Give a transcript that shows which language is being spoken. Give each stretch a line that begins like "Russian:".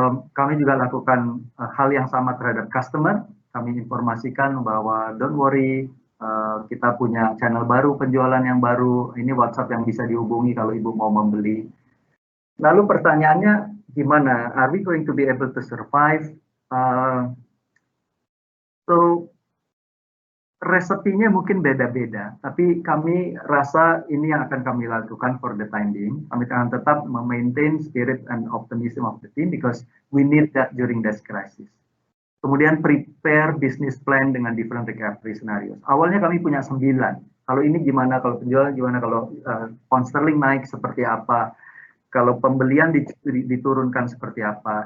Indonesian: Kami juga lakukan hal yang sama terhadap customer. Kami informasikan bahwa
English: don't worry,
Indonesian: kita punya channel baru, penjualan yang baru, ini WhatsApp yang bisa dihubungi kalau ibu mau membeli. Lalu pertanyaannya, gimana?
English: Are we going to be able to survive?
Indonesian: Resepinya mungkin beda-beda, tapi kami rasa ini yang akan kami lakukan
English: for the time being.
Indonesian: Kami akan tetap memaintain
English: spirit and optimism of the team because we need that during this crisis.
Indonesian: Kemudian prepare business plan dengan
English: different recovery scenarios.
Indonesian: Awalnya kami punya 9. Kalau ini gimana, kalau penjualan gimana, kalau pound sterling naik seperti apa, kalau pembelian diturunkan seperti apa.